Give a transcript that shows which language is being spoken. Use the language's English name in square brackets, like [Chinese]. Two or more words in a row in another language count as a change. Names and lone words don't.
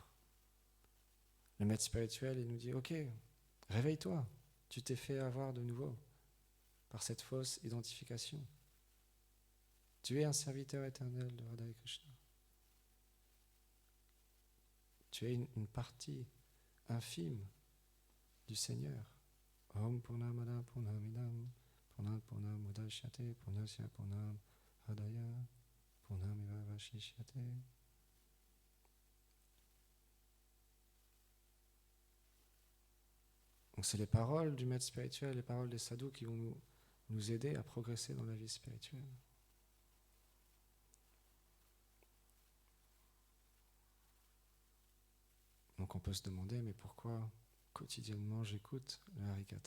[French] Le maître spirituel, il nous dit « Ok, réveille-toi, tu t'es fait avoir de nouveau par cette fausse identification. Tu es un serviteur éternel de Radha et Krishna. Tu es une partie infime du Seigneur. [Sanskrit] Om Purnamada Purnamidam Purnat Purnam Udashyate Purnasya Purnam Radaya Purnameva Vashishyate. [French] » Donc c'est les paroles du maître spirituel, les paroles des sadhus qui vont nous aider à progresser dans la vie spirituelle. Donc on peut se demander, mais pourquoi quotidiennement j'écoute le Harikatha?